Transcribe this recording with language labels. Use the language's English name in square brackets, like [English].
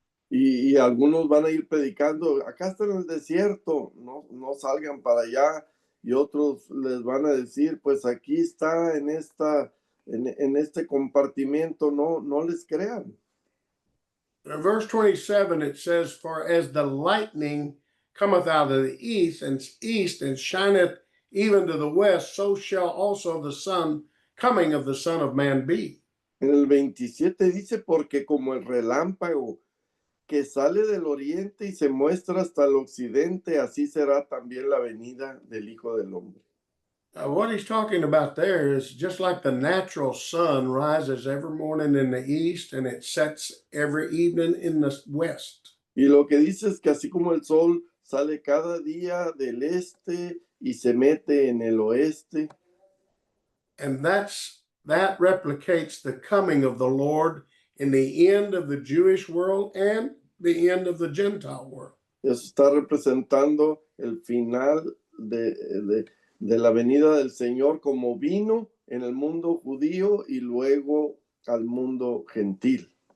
[Spanish] Y algunos van a ir predicando, acá está en el desierto, no salgan para allá. Y otros les van a decir, pues aquí está en este compartimento, no les crean. [English] In verse 27, it says, for as the lightning cometh out of the east and shineth even to the west, so shall also the coming of the Son of Man be. [Spanish] En el 27 dice, porque como el relámpago que sale del oriente y se muestra hasta el occidente, así será también la venida del Hijo del Hombre. [English] What he's talking about there is just like the natural sun rises every morning in the east and it sets every evening in the west. [Spanish] Y lo que dice es que así como el sol sale cada día del este y se mete en el oeste. [English] And that replicates the coming of the Lord in the end of the Jewish world and the end of the Gentile world. [Spanish] Eso está representando el final de la venida del Señor, como vino en el mundo judío y luego al mundo gentil.